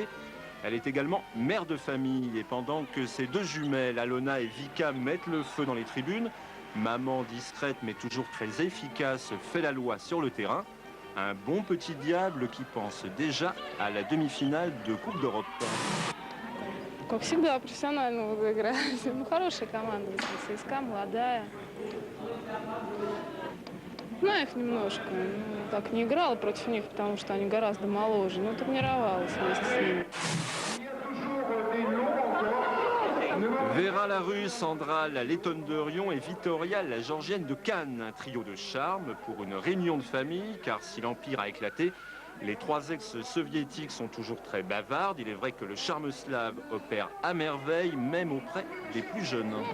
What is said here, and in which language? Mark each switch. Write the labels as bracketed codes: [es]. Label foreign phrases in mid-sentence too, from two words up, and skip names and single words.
[fr] Elle est également mère de famille et pendant que ses 2 jumelles, Alona et Vika, mettent le feu dans les tribunes, maman discrète mais toujours très efficace fait la loi sur le terrain. Un bon petit diable qui pense déjà à la demi-finale de Coupe d'Europe. [ru] Как всегда, профессионально играет. Ну, хорошая команда, ЦСКА, молодая. Знаю их немножко. Так не играла против них, потому что они гораздо моложе, но тренировалась вместе с ними. [fr] Vera la russe, Sandra la lettonne de Rion et Victoria la georgienne de Cannes. Un trio de charme pour une réunion de famille, car si l'Empire a éclaté, les 3 ex-soviétiques sont toujours très bavardes. Il est vrai que le charme slave opère à merveille, même auprès des plus jeunes.